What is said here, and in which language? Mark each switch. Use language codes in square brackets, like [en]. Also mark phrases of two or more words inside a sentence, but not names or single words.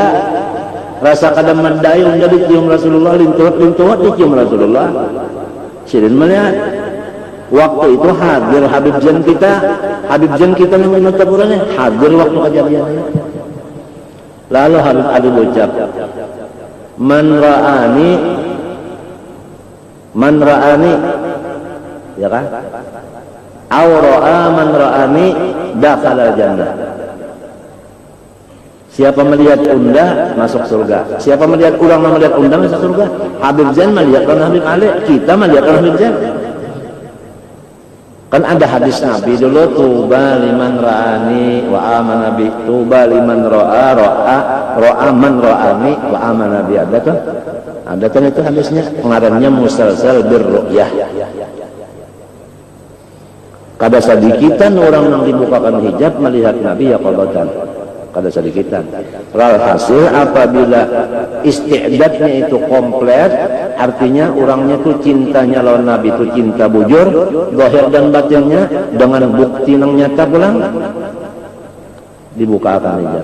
[bjn] Rasa kadang medai unda dicium Rasulullah, lintuh dicium Rasulullah. Sidin melihat waktu itu hadir Habib Jan kita yang menutaburannya hadir waktu kejadiannya. Lalu Habib Ali berucap, [ar] من رآني, [bjn] ya kan? [ar] أو رأى من رآني دخل الجنة. [bjn] Siapa melihat unda masuk surga. Siapa melihat orang melihat unda masuk surga. Habib Zain melihat Habib Ali, kita melihat Habib Zain. Kan ada hadis Nabi dulu, [ar] طوبى لمن رآني وآمن بي، طوبى لمن رأى من رآني وآمن بي. [bjn] Ada kan? Ada kan itu hadisnya, pengarangnya [ar] مسلسل بالرؤية. [bjn] Kada sadikitan orang yang dibukakan hijab melihat Nabi ya qadatan. Kada sadikitan. Hasil apabila isti'dadnya itu komplit, artinya orangnya itu cintanya lawan Nabi itu cinta bujur, zahir dan batinnya dengan bukti yang nyata pulang dibukakan hijab.